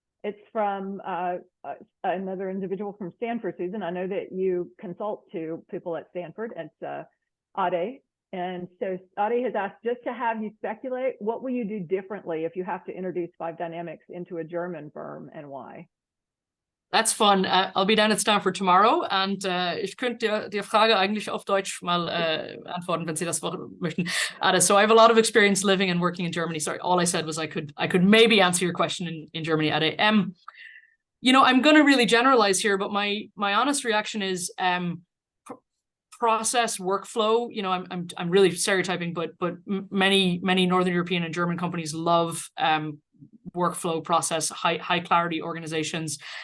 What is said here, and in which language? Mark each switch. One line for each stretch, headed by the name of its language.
English: It's from another individual from Stanford. Susan, I know that you consult to people at Stanford. It's Ade. And so Ade has asked, just to have you speculate, what will you do differently if you have to introduce 5 dynamics into a German firm, and why? That's fun. I'll be down at Stanford tomorrow, and
German: ich könnte die Frage eigentlich auf Deutsch mal antworten, wenn Sie das möchten.
English: So I have a lot of experience living and working in Germany. Sorry, all I said was I could maybe answer your question in Germany, Ade. I'm going to really generalize here, but my honest reaction is process workflow. I'm really stereotyping, but many Northern European and German companies love workflow process, high clarity organizations.